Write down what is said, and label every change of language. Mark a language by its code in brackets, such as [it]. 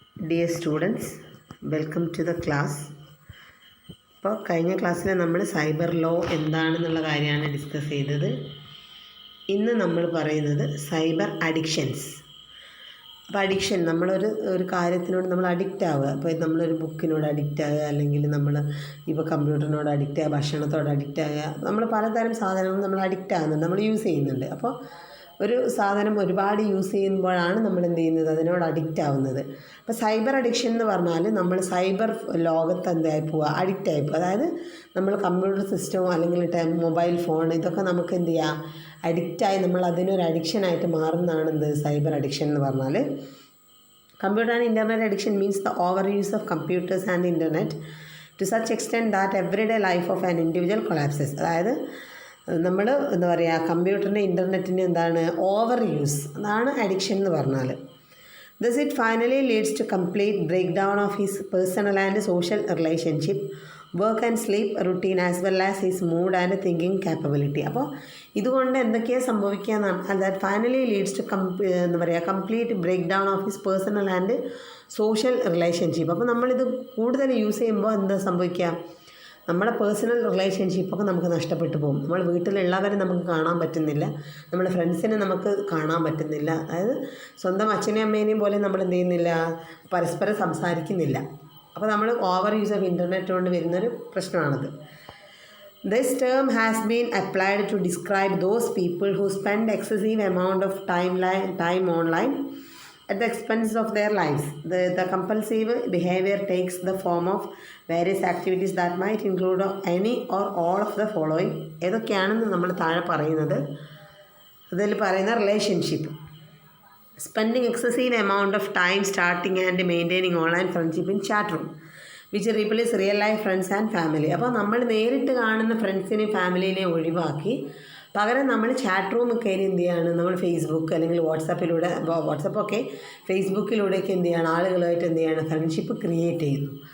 [en] Dear students, welcome to the class. [ml] ഇപ്പോൾ കഴിഞ്ഞ ക്ലാസ്സിൽ നമ്മൾ സൈബർ ലോ എന്താണെന്നുള്ള കാര്യമാണ് ഡിസ്കസ് ചെയ്തത്. ഇന്ന് നമ്മൾ പറയുന്നത് സൈബർ അഡിക്ഷൻസ്. അപ്പോൾ അഡിക്ഷൻ ഒരു കാര്യത്തിനോട് നമ്മൾ അഡിക്റ്റ് ആവുക. അപ്പോൾ നമ്മളൊരു ബുക്കിനോട് അഡിക്റ്റ് ആവുക, അല്ലെങ്കിൽ നമ്മൾ ഇപ്പോൾ കമ്പ്യൂട്ടറിനോട് അഡിക്റ്റ് ആവുക, ഭക്ഷണത്തോട് അഡിക്റ്റ് ആവുക. നമ്മൾ പലതരം സാധനങ്ങൾ നമ്മൾ അഡിക്റ്റ് ആകുന്നുണ്ട്, നമ്മൾ യൂസ് ചെയ്യുന്നുണ്ട്. അപ്പോൾ ഒരു സാധനം ഒരുപാട് യൂസ് ചെയ്യുമ്പോഴാണ് നമ്മൾ എന്ത് ചെയ്യുന്നത്, അതിനോട് അഡിക്റ്റ് ആവുന്നത്. അപ്പോൾ സൈബർ അഡിക്ഷൻ എന്ന് പറഞ്ഞാൽ നമ്മൾ സൈബർ ലോകത്ത് എന്തായി പോവുക, അഡിക്റ്റ് ആയി പോവുക. അതായത് നമ്മൾ കമ്പ്യൂട്ടർ സിസ്റ്റമോ അല്ലെങ്കിൽ മൊബൈൽ ഫോൺ ഇതൊക്കെ നമുക്ക് എന്ത് ചെയ്യുക, അഡിക്റ്റായി നമ്മൾ അതിനൊരു അഡിക്ഷനായിട്ട് മാറുന്നതാണ് എന്ത് സൈബർ അഡിക്ഷൻ എന്ന് പറഞ്ഞാൽ. [en] Computer and internet addiction means the over use of computers and internet to such extent that everyday life of an individual collapses. [ml] അതായത് നമ്മൾ എന്താ പറയുക, കമ്പ്യൂട്ടറിൻ്റെ ഇൻ്റർനെറ്റിൻ്റെ എന്താണ് ഓവർ യൂസ്, അതാണ് അഡിക്ഷൻ എന്ന് പറഞ്ഞാൽ. [en] Thus it finally leads to complete breakdown of his personal and social relationship, work and sleep routine as well as his mood and thinking capability. [ml] അപ്പോൾ ഇതുകൊണ്ട് എന്തൊക്കെയാണ് സംഭവിക്കുക എന്നാണ്, [en] that finally leads to [ml] എന്താ പറയുക [en] Complete break down of his personal and social relationship. [ml] അപ്പോൾ നമ്മളിത് കൂടുതൽ യൂസ് ചെയ്യുമ്പോൾ എന്താ സംഭവിക്കുക, നമ്മുടെ പേഴ്സണൽ റിലേഷൻഷിപ്പൊക്കെ നമുക്ക് നഷ്ടപ്പെട്ടു പോകും. നമ്മൾ വീട്ടിലുള്ളവരെ നമുക്ക് കാണാൻ പറ്റുന്നില്ല, നമ്മുടെ ഫ്രണ്ട്സിനെ നമുക്ക് കാണാൻ പറ്റുന്നില്ല. അതായത് സ്വന്തം അച്ഛനെയും അമ്മേനെയും പോലെ നമ്മൾ എന്ത് ചെയ്യുന്നില്ല, പരസ്പരം സംസാരിക്കുന്നില്ല. അപ്പോൾ നമ്മൾ [en] over use of internet [ml] കൊണ്ട് വരുന്നൊരു പ്രശ്നമാണത്. [en] This term has been applied to describe those people who spend excessive amount of time online at the expense of their lives. The compulsive behavior takes the form of various activities that might include any or all of the following. [ml] ഏതൊക്കെയാണെന്ന് നമ്മൾ താഴെ പറയുന്നത്. അതിൽ പറയുന്ന [en] Relationship, spending excessive amount of time starting and maintaining online friendship in chat room which replace real life friends and family. [ml] അപ്പോൾ നമ്മൾ നേരിട്ട് കാണുന്ന ഫ്രണ്ട്സിനെയും ഫാമിലിനെയും ഒഴിവാക്കി പകരം നമ്മൾ ചാറ്റ് റൂം കയറി എന്ത് ചെയ്യാണ്, നമ്മൾ ഫേസ്ബുക്ക് അല്ലെങ്കിൽ വാട്സാപ്പിലൂടെ, വാട്സപ്പൊക്കെ ഫേസ്ബുക്കിലൂടെയൊക്കെ എന്ത് ചെയ്യാണ്, ആളുകളുമായിട്ട് എന്ത് ചെയ്യാണ്, ഫ്രണ്ട്ഷിപ്പ് ക്രിയേറ്റ് ചെയ്യുന്നു.